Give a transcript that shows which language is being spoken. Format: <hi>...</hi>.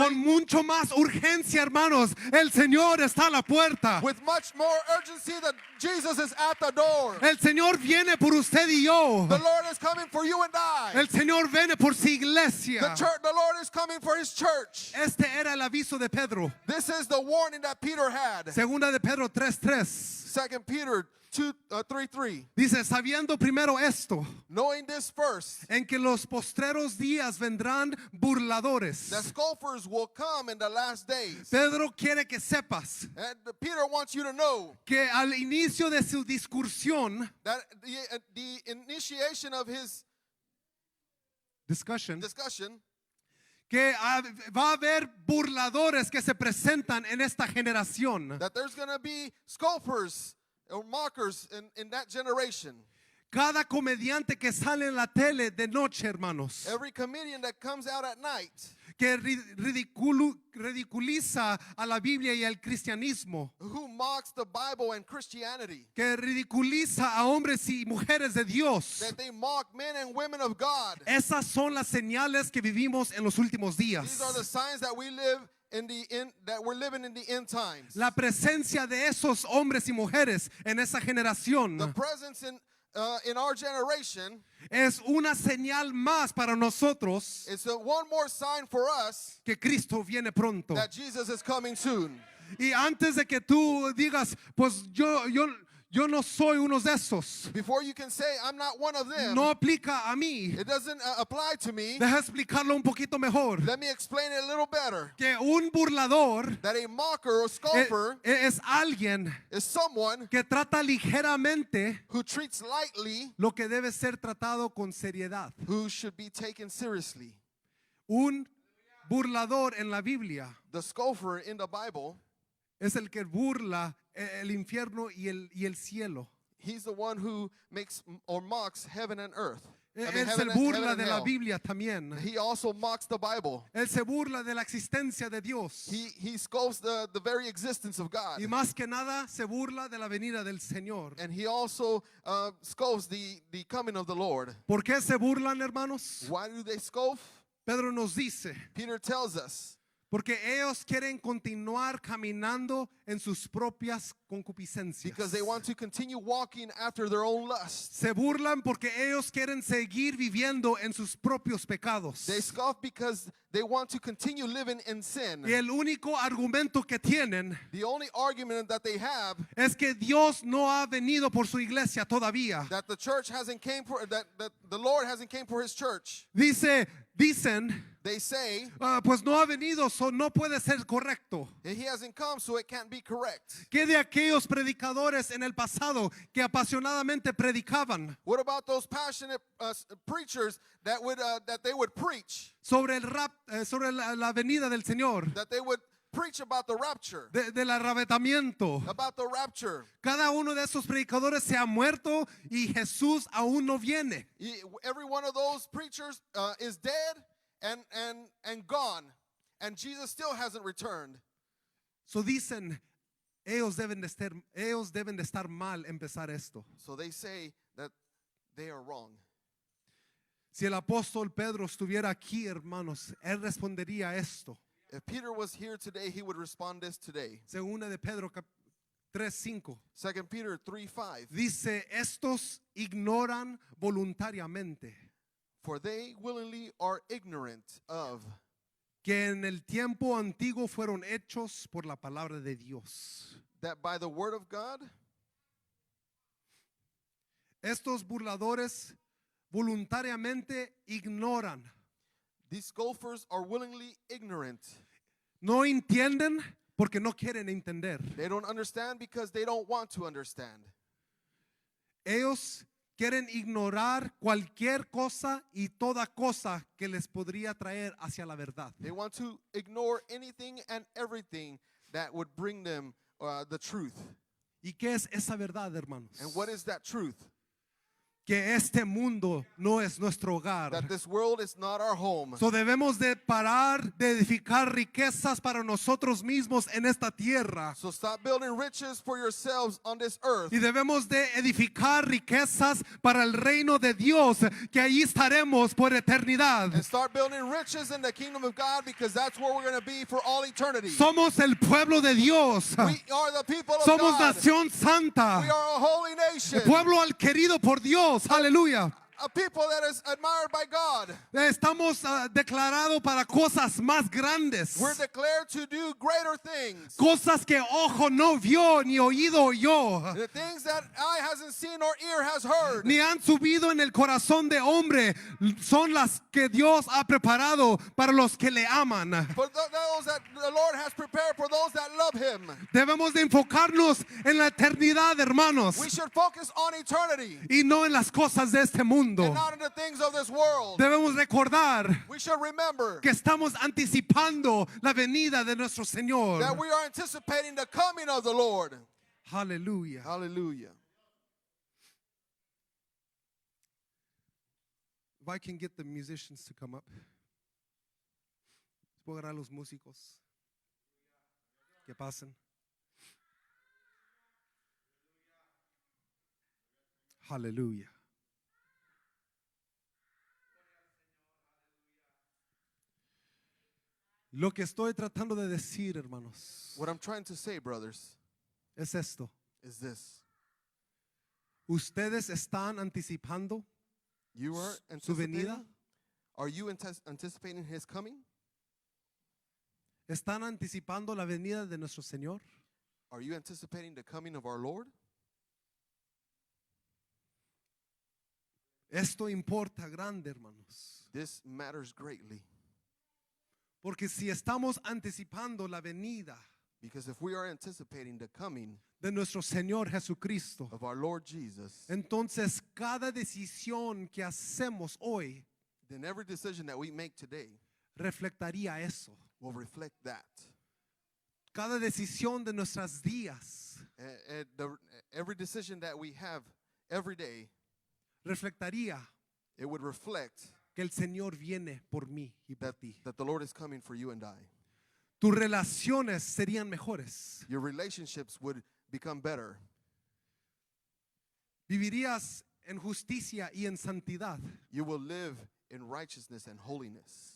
<es>con mucho más urgencia, hermanos, el Señor está a la puerta.</es> <en>with much more urgency that Jesus is at the door.</en> <es>El Señor viene por usted y yo.</es> <en>The Lord is coming for you and I.</en> <es>El Señor viene por su iglesia.</es> <en>The Lord is coming for his church.</en> <es>Este era el aviso de Pedro.</es> <en>This is the warning that Peter had.</en> <es>Segunda de Pedro 3:3.</es> <en>2 Peter 3:3.</en> <es>Dice, sabiendo primero esto,</es> <en>Knowing this first,</en> <es>en que los postreros días vendrán burladores.</es> <en>that scoffers will come in the last days.</en> <es>Pedro quiere que sepas</es> <en>And Peter wants you to know</en> <es>que al inicio de su discusión,</es> <en>that the initiation of his discussion, discussion,</en> <es>que va a haber burladores que se presentan en esta generación.</es> <en>that there's going to be scoffers or mockers in that generation.</en> <es>Cada comediante que sale en la tele de noche, hermanos,</es> <en>Every comedian that comes out at night,</en> <es>que ridiculiza a la Biblia y al cristianismo,</es> <en>who mocks the Bible and Christianity,</en> <es>que ridiculiza a hombres y mujeres de Dios.</es> <en>that they mock men and women of God.</en> <es>Esas son las señales que vivimos en los últimos días.</es> <en>These are the signs that we live that we're living in the end times.</en> <es>La presencia de esos hombres y mujeres en esa generación</es> <en>The presence in our generation</en> <es>es una señal más para nosotros</es> <en>is one more sign for us</en> <es>que Cristo viene pronto.</es> <en>that Jesus is coming soon.</en> <es>Y antes de que tú digas, pues yo no soy uno de esos,</es> <en>Before you can say, I'm not one of them,</en> <es>no aplica a mí.</es> <en>it doesn't apply to me.</en> <es>Deja explicarlo un poquito mejor.</es> <en>Let me explain it a little better.</en> <es>Que un burlador</es> <en>That a mocker or scoffer</en> <es>es alguien</es> <en>is someone</en> <es>que trata ligeramente</es> <en>who treats lightly</en> <es>lo que debe ser tratado con seriedad.</es> <en>who should be taken seriously.</en> <es>Un burlador en la Biblia</es> <en>The scoffer in the Bible,</en> <es>es el que burla el infierno y el cielo.</es> <en>he's the one who makes or mocks heaven and earth. I mean,</en> <es>Él se</es> <en>heaven</en> <es>burla</es> <en>and</en> <es>de la</es> <en>hell.</en> <es>Biblia también.</es> <en>He also mocks the Bible.</en> <es>Él se burla de la existencia de Dios.</es> <en>He scoffs the very existence of God.</en> <es>Y más que nada se burla de la venida del Señor.</es> <en>And he also scoffs the coming of the Lord.</en> <es>¿Por qué se burlan, hermanos?</es> <en>Why do they scoff?</en> <es>Pedro nos dice,</es> <en>Peter tells us,</en> <es>porque ellos quieren continuar caminando en sus propias concupiscencias.</es> <en>because they want to continue walking after their own lusts.</en> <es>Se burlan porque ellos quieren seguir viviendo en sus propios pecados.</es> <en>They scoff because they want to continue living in sin.</en> <es>Y el único argumento que tienen</es> <en>The only argument that they have</en> <es>es que Dios no ha venido por su iglesia todavía.</es> <en>that the church hasn't came for that the Lord hasn't came for his church.</en> <es>Dicen,</es> <en>They say</en> <es>pues no ha venido, so no puede ser correcto.</es> <en>that he hasn't come, so it can't be correct.</en> <es>¿Qué de aquellos predicadores en el pasado que apasionadamente predicaban</es> <en>What about those passionate preachers that they would preach,</en> <es>sobre sobre la venida del Señor,</es> <en>that they would preach about the rapture,</en> <es>del arrebatamiento?</es> <en>about the rapture?</en> <es>Cada uno de esos predicadores se ha muerto y Jesús aún no viene.</es> <en>Every one of those preachers is dead and gone, and Jesus still hasn't returned.</en> <es>So dicen, ellos deben de estar mal empezar esto.</es> <en>So they say that they are wrong.</en> <es>Si el apóstol Pedro estuviera aquí, hermanos, él respondería esto.</es> <en>If Peter was here today, he would respond this today.</en> <es>Segunda de Pedro 3:5.</es> <en>2 Peter 3:5.</en> <es>Dice, estos ignoran voluntariamente</es> <en>For they willingly are ignorant of</en> <es>que en el tiempo antiguo fueron hechos por la palabra de Dios.</es> <en>that by the word of God,</en> <es>Estos burladores voluntariamente ignoran.</es> <en>these scoffers are willingly ignorant.</en> <es>No entienden porque no quieren entender.</es> <en>They don't understand because they don't want to understand.</en> <es>Ellos quieren ignorar cualquier cosa y toda cosa que les podría traer hacia la verdad.</es> <en>They want to ignore anything and everything that would bring them the truth.</en> <es>¿Y qué es esa verdad, hermanos?</es> <en>And what is that truth?</en> <es>Que este mundo no es nuestro hogar.</es> <en>That this world is not our home.</en> <es>So debemos de parar de edificar riquezas para nosotros mismos en esta tierra.</es> <en>So stop building riches for yourselves on this earth.</en> <es>Y debemos de edificar riquezas para el reino de Dios, que allí estaremos por eternidad.</es> <en>And start building riches in the kingdom of God, because that's where we're going to be for all eternity.</en> <es>Somos el pueblo de Dios.</es> <en>We are the people of</en> <es>Somos</es> <en>God.</en> <es>nación santa.</es> <en>We are a holy nation.</en> <es>El pueblo al querido por Dios. Aleluya.</es> <en>A people that is admired by God.</en> <es>Estamos declarados para cosas más grandes.</es> <en>We're declared to do greater things.</en> <es>Cosas que ojo no vio ni oído oyó.</es> <en>The things that eye hasn't seen or ear has heard.</en> <es>Ni han subido en el corazón de hombre, son las que Dios ha preparado para los que le aman.</es> <en>For those that the Lord has prepared for those that love Him.</en> <es>Debemos de enfocarnos en la eternidad, hermanos,</es> <en>We should focus on eternity</en> <es>y no en las cosas de este mundo.</es> <en>and not in the things of this world.</en> <es>Debemos recordar</es> <en>We should remember</en> <es>que estamos anticipando la venida de nuestro Señor.</es> <en>that we are anticipating the coming of the Lord.</en> <es>Aleluya.</es> <en>Hallelujah. If I can get the musicians to come up.</en> <es>Puedo agarrar a los músicos que pasen. Aleluya. Lo que estoy tratando de decir, hermanos,</es> <en>What I'm trying to say, brothers,</en> <es>es esto.</es> <en>is this.</en> <es>Ustedes están anticipando</es> <en>You are</en> <es>su venida.</es> <en>anticipating? Are you anticipating his coming?</en> <es>¿Están anticipando la venida de nuestro Señor?</es> <en>Are you anticipating the coming of our Lord?</en> <es>Esto importa grande, hermanos.</es> <en>This matters greatly.</en> <es>Porque si estamos anticipando la venida</es> <en>Because if we are anticipating the coming</en> <es>de nuestro Señor Jesucristo,</es> <en>of our Lord Jesus,</en> <es>entonces cada decisión que hacemos hoy</es> <en>then every decision that we make today</en> <es>reflectaría eso.</es> <en>will reflect that.</en> <es>Cada decisión de nuestras días</es> <en>Every decision that we have every day,</en> <es>reflectaría</es> <en>it would reflect</en> <es>que el Señor viene por mí y por ti.</es> <en>that the Lord is coming for you and I.</en> <es>Tus relaciones serían mejores.</es> <en>Your relationships would become better.</en> <es>Vivirías en justicia y en santidad.</es> <en>You will live in righteousness and holiness.</en>